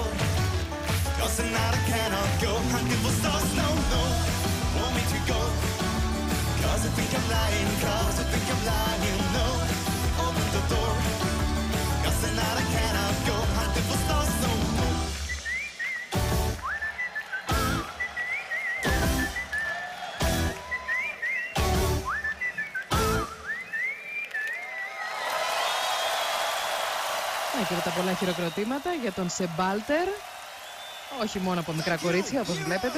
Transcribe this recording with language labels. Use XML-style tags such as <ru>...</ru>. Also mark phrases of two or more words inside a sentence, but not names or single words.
<en>Cause tonight I cannot go hunting for stars, no, no. Want me to go? Cause I think I'm lying, cause I think I'm lying, no. Open the door. Cause tonight I cannot go hunting for stars, no, no.</en> <el>Και τα πολλά χειροκροτήματα για τον Σεμπάλτερ. Όχι μόνο από μικρά κορίτσια, όπως βλέπετε.</el>